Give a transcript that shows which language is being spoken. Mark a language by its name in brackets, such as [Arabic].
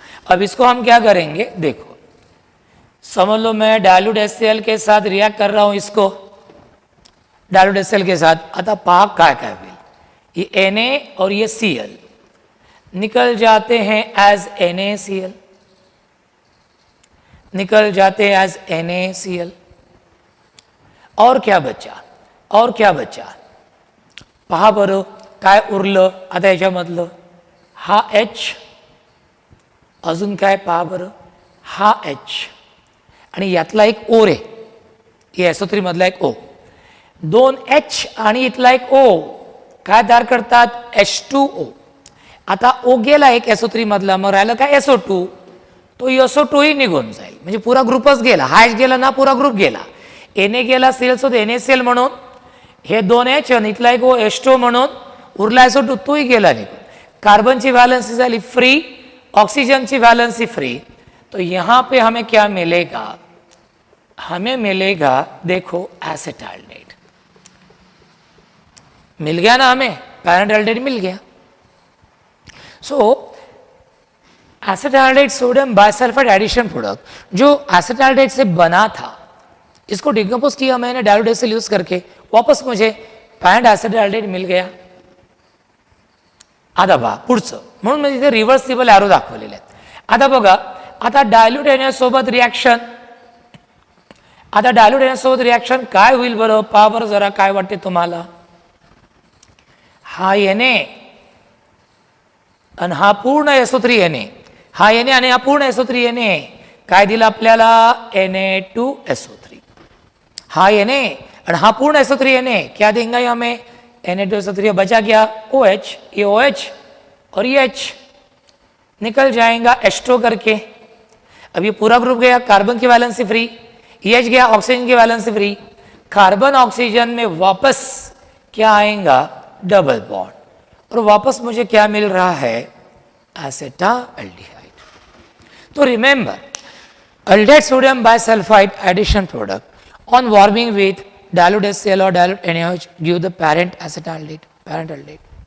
[Hindi] अब इसको हम क्या करेंगे, देखो समझ लो मैं डाइल्यूट HCl के साथ रिएक्ट कर रहा हूं, इसको डाइल्यूट HCl के साथ, अतः पाक काय विल, ये Na और ये Cl निकल जाते हैं एज NaCl, निकल जाते हैं एज NaCl। [Marathi] और क्या बचा, और क्या बचा, पहा बरं काय उरलं आता याच्यामधलं, हा H, अजून काय पहा बरं, हा H आणि यातला एक O रे, हे SO3 मधला एक O, दोन H आणि इथला एक O काय तयार करतात, H2O। आता O गेला एक SO3 मधला, मग राहिलं काय SO2, तो SO2 ही निघून जाईल, म्हणजे पुरा ग्रुपच गेला, हा H गेला ना, पुरा ग्रुप गेला, Na गेला Cl सोबत NaCl म्हणून, हे दोन H आणि इथला एक O H2O म्हणून उरला SO2, तोही गेला निघून, कार्बनची वैलेंसी झाली फ्री, [Hindi] ऑक्सीजन की वैलेंसी फ्री। तो यहां पे हमें क्या मिलेगा, हमें मिलेगा देखो एसिटाल्डेट, मिल गया ना हमें, पैराडाल्डेट मिल गया। सो एसिटाल्डेट सोडियम बायसल्फाइड एडिशन प्रोडक्ट जो एसिटाल्डेट से बना था, इसको डिकम्पोज किया मैंने डाइल्यूट HCl यूज करके, वापस मुझे पैराड एसिटाल्डेट मिल गया। [Marathi] आता बघा पुढचं, म्हणून मी इथे रिव्हर्सिबल एरो दाखवलेले आहेत। आता बघा, आता डायल्यूट NaOH सोबत रिएक्शन, आता डायल्यूट NaOH सोबत रिएक्शन काय होईल बरं, पहा बरं जरा काय वाटते तुम्हाला, हा Na आणि हा पूर्ण SO3Na, हा Na आणि हा पूर्ण SO3Na काय दिला आपल्याला, [Hindi] Na2SO3, हा Na और हाँ पूर्ण SO3Na क्या देंगे हमें, Na2SO3 बचा गया OH, ये OH और ये H निकल जाएगा H2 करके। अब ये पूरा ग्रुप गया, कार्बन की वैलेंसी फ्री, ये H गया ऑक्सीजन की वैलेंसी फ्री, कार्बन ऑक्सीजन में वापस क्या आएगा, डबल बॉन्ड, और वापस मुझे क्या मिल रहा है, एसिटाल्डिहाइड। [English] तो remember, aldehyde sodium bisulphite addition product on warming with dilute HCl or dilute NaOH give the parent acetaldehyde, parent aldehyde.